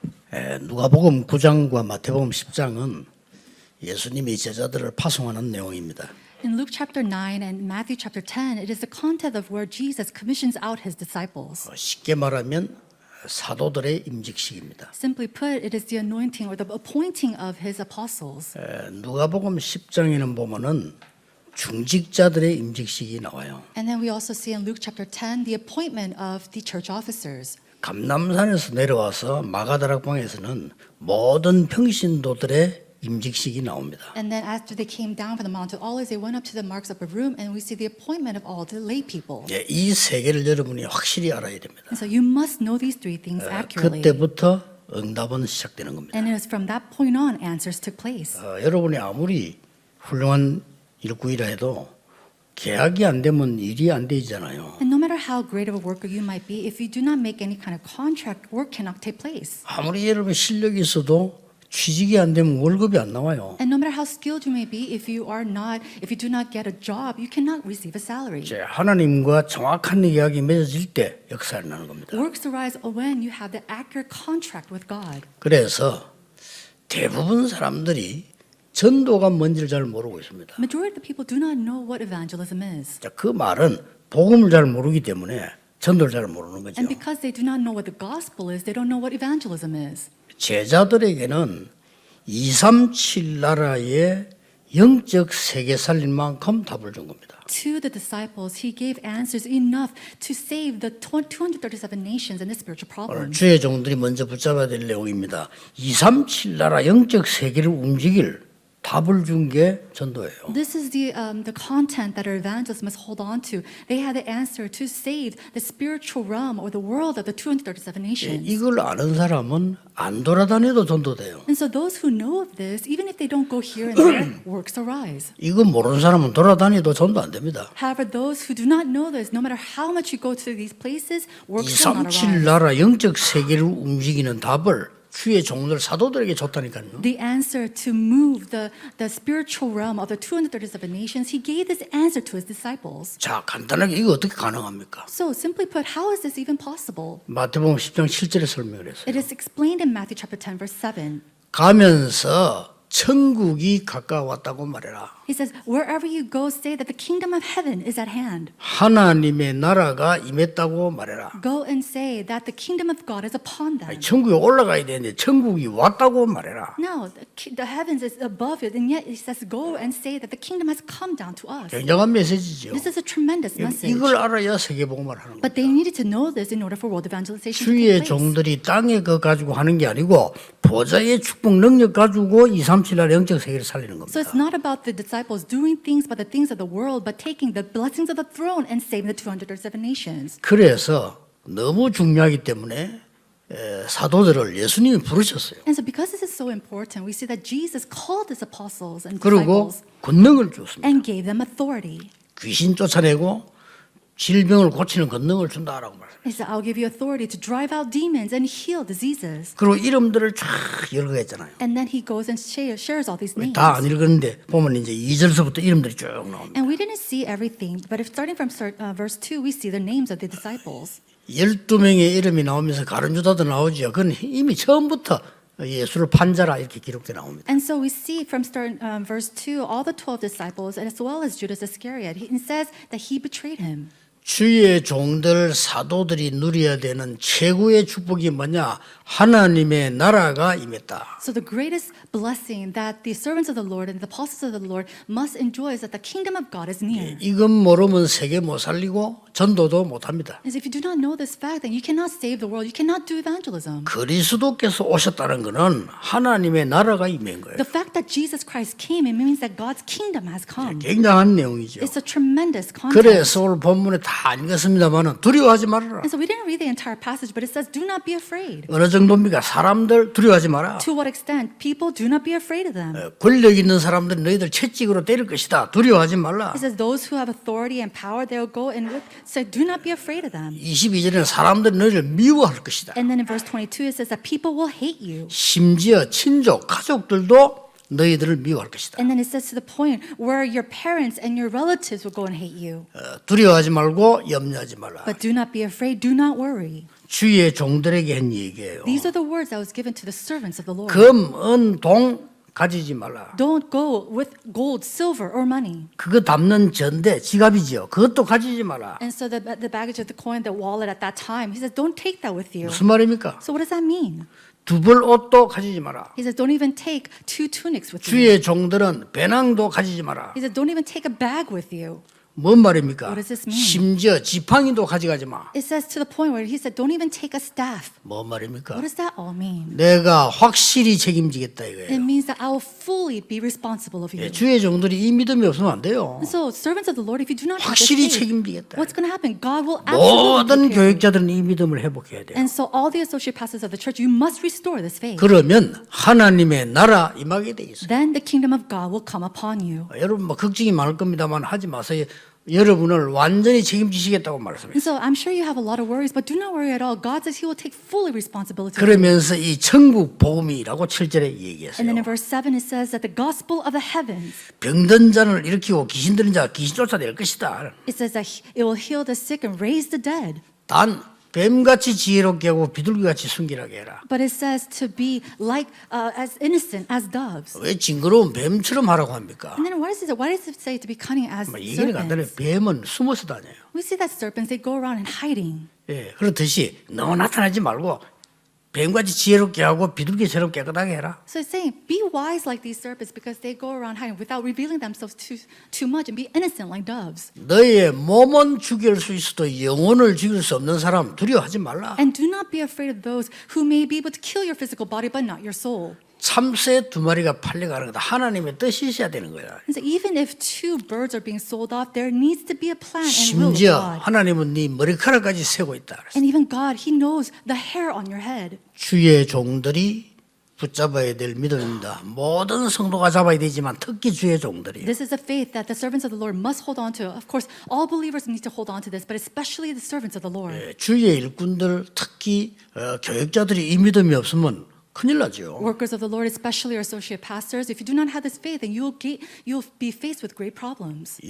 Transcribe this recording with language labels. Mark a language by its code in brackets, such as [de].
[ko] 아멘. 누가복음 9장과 마태복음 10장은 예수님이 제자들을 파송하는 내용입니다. [en] In Luke chapter 9 and Matthew chapter 10, it is the content of where Jesus commissions out his disciples. [ko] 쉽게 말하면 사도들의 임직식입니다. [en] Simply put, it is the anointing or the appointing of his apostles. [ko] 누가복음 10장에는 보면은 중직자들의 임직식이 나와요. [en] And then we also see in Luke chapter 10 the appointment of the church officers. [ko] 감람산에서 내려와서 마가다락방에서는 모든 평신도들의 임직식이 나옵니다. [en] And then after they came down from the Mount of Olives, they went up to the Mark's upper room, and we see the appointment of all the lay people. [ko] 이 세 개를 여러분이 확실히 알아야 됩니다. [en] And so you must know these three things accurately. [ko] 그때부터 응답은 시작되는 겁니다. [en] And it is from that point on answers took place. [ko] 여러분이 아무리 훌륭한 일꾼이라 해도 계약이 안 되면 일이 안 되잖아요. [en] And no matter how great of a worker you might be, if you do not make any kind of contract, work cannot take place. [ko] 아무리 여러분 실력이 있어도 취직이 안 되면 월급이 안 나와요. [en] And no matter how skilled you may be, if you do not get a job, you cannot receive a salary. [ko] 이제 하나님과 정확한 계약이 맺어질 때 역사를 나는 겁니다. [en] Works arise when you have the accurate contract with God. [ko] 그래서 대부분 사람들이 전도가 뭔지를 잘 모르고 있습니다. [en] Majority of the people do not know what evangelism is. [ko] 자, 그 말은 복음을 잘 모르기 때문에 전도를 잘 모르는 거죠. [en] And because they do not know what the gospel is, they don't know what evangelism is. [ko] 제자들에게는 237 나라의 영적 세계 살릴 만큼 답을 준 겁니다. [en] To the disciples, he gave answers enough to save the 237 nations and the spiritual [ko] 오늘 [en] problems. [ko] 주의 종들이 먼저 붙잡아야 될 내용입니다. 237 나라 영적 세계를 움직일 답을 준 게 전도예요. [en] This is the content that our evangelists must hold on to. They had the answer to save the spiritual realm or the world of the 237 nations. [ko] 이걸 아는 사람은 안 돌아다녀도 전도돼요. [en] And so those who know of this, even if they don't go here and there, works arise. [ko] 이거 모르는 사람은 돌아다녀도 전도 안 됩니다. [en] However, those who do not know this, no matter how much you go to these places, works will not [ko] 237 [en] arise. [ko] 나라 영적 세계를 움직이는 답을 주의 종들 사도들에게 줬다니까요. [en] The answer to move the spiritual realm of the 237 nations, he gave this answer to his disciples. [ko] 자, 간단하게 이거 어떻게 가능합니까? [en] So simply put, how is this even possible? [ko] 마태복음 10장 7절에 설명을 했어요. [en] It is explained in Matthew chapter 10, verse 7. [ko] 가면서 천국이 가까웠다고 말해라. [en] He says, wherever you go, say that the kingdom of heaven is at hand. [ko] 하나님의 나라가 임했다고 말해라. [en] Go and say that the kingdom of God is upon them. [ko] 천국에 올라가야 되는데 천국이 왔다고 말해라. [en] No, the heavens is above it, and yet it says, go and say that the kingdom has come down to us. [ko] 굉장한 메시지죠. [en] This is a tremendous message. [ko] 이걸 알아야 세계복음을 하는 거예요. [en] But they needed to know this in order for world evangelization to [ko] 주의 [en] take place. [ko] 종들이 땅에 거 가지고 하는 게 아니고 보좌의 축복 능력 가지고 237 나라 영적 세계를 살리는 겁니다. [en] So it's not about the disciples doing things by the things of the world, but taking the blessings of the throne and saving the 237 nations. [ko] 그래서 너무 중요하기 때문에 사도들을 예수님이 부르셨어요. [en] And so because this is so important, we see that Jesus called his apostles and [ko] 그리고 [en] disciples [ko] 권능을 줬습니다. [en] and gave them authority. [ko] 귀신 쫓아내고 질병을 고치는 권능을 준다라고 말해요. [en] He said, I'll give you authority to drive out demons and heal diseases. [ko] 그리고 이름들을 쫙 여러 개 했잖아요. [en] And then he goes and shares all these names. [ko] 다 안 읽었는데 보면 이제 2절서부터 이름들이 쭉 나옵니다. [en] And we didn't see everything, but if starting from verse 2, we see the names of the disciples. [ko] 12명의 이름이 나오면서 가룟유다도 나오죠. 그건 이미 처음부터 예수를 판자라 이렇게 기록돼 나옵니다. [en] And so we see from verse 2, all the 12 disciples, as well as Judas Iscariot, it says that he betrayed him. [ko] 주의 종들 사도들이 누려야 되는 최고의 축복이 뭐냐? 하나님의 나라가 임했다. [en] So the greatest blessing that the servants of the Lord and the apostles of the Lord must enjoy is that the kingdom of God is near. [ko] 이건 모르면 세계 못 살리고 전도도 못 합니다. [en] As if you do not know this fact, then you cannot save the world. You cannot do evangelism. [ko] 그리스도께서 오셨다는 것은 하나님의 나라가 임한 거예요. [en] The fact that Jesus Christ came, it means that God's kingdom has come. [ko] 굉장한 내용이죠. [en] It's a tremendous context. [ko] 그래서 오늘 본문에 다 읽었습니다만 두려워하지 말아라. [en] And so we didn't read the entire passage, but it says, do not be afraid. [ko] 어느 정도입니까? 사람들 두려워하지 마라. [en] To what extent? People, do not be afraid of them. [ko] 권력 있는 사람들이 너희들 채찍으로 때릴 것이다. 두려워하지 말라. [en] It says, those who have authority and power, they'll go and say, do not be afraid of them. [ko] 22절에는 사람들이 너희를 미워할 것이다. [en] And then in verse 22, it says that people will hate you. [ko] 심지어 친족, 가족들도 너희들을 미워할 것이다. [en] And then it says to the point where your parents and your relatives will go and hate you. [ko] 두려워하지 말고 염려하지 말라. [en] But do not be afraid, do not worry. [ko] 주의 종들에게 한 얘기예요. [en] These are the words that was given to the servants of the Lord. [ko] 금, 은, 동 가지지 말라. [en] Don't go with gold, silver, or money. [ko] 그거 담는 전대, 지갑이죠. 그것도 가지지 마라. [en] And so the baggage of the coin, the wallet at that time, he says, don't take that with you. [ko] 무슨 말입니까? [en] So what does that mean? [ko] 두 벌 옷도 가지지 마라. [en] He says, don't even take 2 tunics with you. [ko] 주의 종들은 배낭도 가지지 마라. [en] He says, don't even take a bag with you. [ko] 뭔 말입니까? [en] What does this mean? [ko] 심지어 지팡이도 가져가지 마. [en] It says to the point where he said, don't even take a staff. [ko] 뭔 말입니까? [en] What does that all mean? [ko] 내가 확실히 책임지겠다 [en] It [ko] 이거예요. [en] means that I will fully be responsible of you. [ko] 주의 종들이 이 믿음이 없으면 안 돼요. [en] And so, servants of the Lord, if you do not have this [ko] 확실히 [en] faith, [ko] 책임지겠다. [en] what's going to happen? God will [ko] 모든 [en] absolutely take care of you. [ko] 교육자들은 이 믿음을 회복해야 돼요. [en] And so, all the associate pastors of the church, you must restore this faith. [ko] 그러면 하나님의 나라 임하게 돼 있어요. [en] Then the kingdom of God will come upon you. [ko] 여러분 뭐 걱정이 많을 겁니다만 하지 마세요. 여러분을 완전히 책임지시겠다고 말씀했어요. [en] And so, I'm sure you have a lot of worries, but do not worry at all. God says He will take fully responsibility. [ko] 그러면서 이 천국 복음이라고 7절에 얘기했어요. [en] And then in verse 7, it says that the gospel of the heavens, [ko] 병든 자를 일으키고 귀신 들린 자 귀신 쫓아낼 것이다. [en] it says that it will heal the sick and raise the dead. [ko] 단 뱀같이 지혜롭게 하고 비둘기같이 순결하게 해라. [en] But it says to be like as innocent as doves. [ko] 왜 징그러운 뱀처럼 하라고 합니까? [en] And then why does it say to be cunning as [ko] 이게 간단해. [en] serpents? [ko] 뱀은 숨어서 다녀요. [en] We see that serpents, they go around in hiding. [ko] 예, 그렇듯이 너무 나타나지 말고 뱀같이 지혜롭게 하고 비둘기처럼 깨끗하게 해라. [en] So it's saying, be wise like these serpents because they go around hiding without revealing themselves too much and be innocent like doves. [ko] 너의 몸은 죽일 수 있어도 영혼을 죽일 수 없는 사람 두려워하지 말라. [en] And do not be afraid of those who may be able to kill your physical body but not your soul. [ko] 참새 2마리가 팔려가는 거다. 하나님의 뜻이 있어야 되는 거야. [en] And so even if 2 birds are being sold off, there needs to be a plan and will of [ko] 심지어 [en] God. [ko] 하나님은 네 머리카락까지 세고 있다. 그랬어요. [en] And even God, He knows the hair on your head. [ko] 주의 종들이 붙잡아야 될 믿음입니다. 모든 성도가 잡아야 되지만 특히 주의 종들이. [en] This is a faith that the servants of the Lord must hold on to. Of course, all believers need to hold on to this, but especially the servants of the Lord. [ko] 주의 일꾼들 특히 교육자들이 이 믿음이 없으면 큰일 나죠. [en] Workers of the Lord, especially our associate pastors, if you do not have this faith, then you'll be faced with great problems.